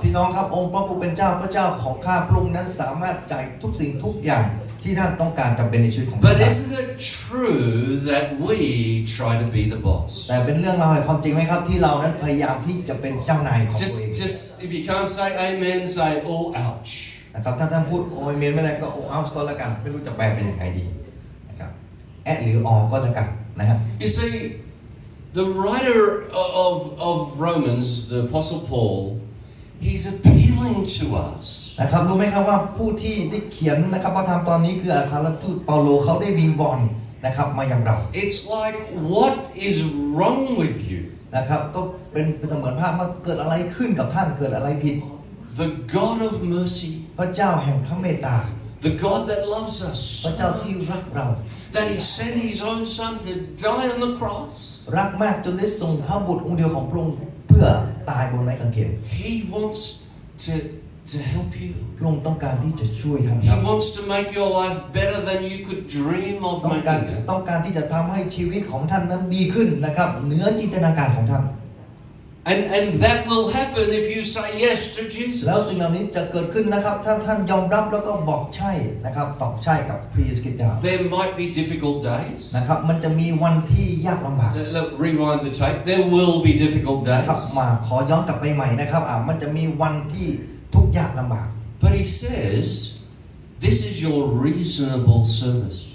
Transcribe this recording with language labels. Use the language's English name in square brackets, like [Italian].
[Thai] พี่น้องครับองค์พระผู้เป็นเจ้าพระเจ้าของข้าพระองค์นั้นสามารถจ่ายทุกสิ่งทุกอย่างที่ท่านต้องการจำเป็นในชีวิตของท่าน [English] But isn't it true that we try to be the boss? [Thai] แต่เป็นเรื่องราวแห่งความจริงไหมครับที่เรานั้นพยายามที่จะเป็นเจ้านายของตัวเอง [English] Just if you can't say amen, say oh ouch. [Thai] นะครับถ้าท่านพูดโอ้ยเมนไม่ได้ก็โอ้เอาก็แล้วกันไม่รู้จะแปลเป็นยังไงดีนะครับแอะหรือออก็แล้วกันนะครับ [English] You see, the writer of Romans, the Apostle Paul, he's appealing to us. [Thai] นะครับรู้ไหมครับว่าผู้ที่ได้เขียนนะครับพระธรรมตอนนี้คืออัครทูตเปาโลเขาได้วิงวอนนะครับมายังเรา [English] It's like, what is wrong with you? [Thai] นะครับก็เป็นเสมือนภาพว่าเกิดอะไรขึ้นกับท่านเกิดอะไรผิด [English] The God of mercy, [Thai] พระเจ้าแห่งพระเมตตา [English] the God that loves [Thai] พระ [English] us, [Thai] เจ้าที่รักเรา [English] that he sent his own son to die on the cross. [Thai] รักมากจนได้ส่งพระบุตรองค์เดียวของพระองค์เพื่อตายบนไม้กางเขน [English] He wants to help you. [Thai] พระองค์ต้องการที่จะช่วยท่านค [English] He [Thai] รับ [English] wants to make your life better than you could dream of [Thai] ต้องการ [English] making it. [Thai] ที่จะทำให้ชีวิตของท่านนั้นดีขึ้นนะครับเหนือจินตนาการของท่าน [English] And that will happen if you say yes to [Thai] แล้ว [English] Jesus. [Thai] สิ่งเหล่านี้จะเกิดขึ้นนะครับถ้าท่านยอมรับแล้วก็บอกใช่นะครับตอบใช่กับพระเยซูคริสต์เจ้า [English] There might be difficult days. [Thai] นะครับมันจะมีวันที่ยากลำบาก [English] Rewind the tape. There will be difficult [Thai] นะครับ [English] days. [Thai] มาขอย้อนกลับไปใหม่นะครับมันจะมีวันที่ทุกข์ยากลำบาก [English] But he says, this is your reasonable service.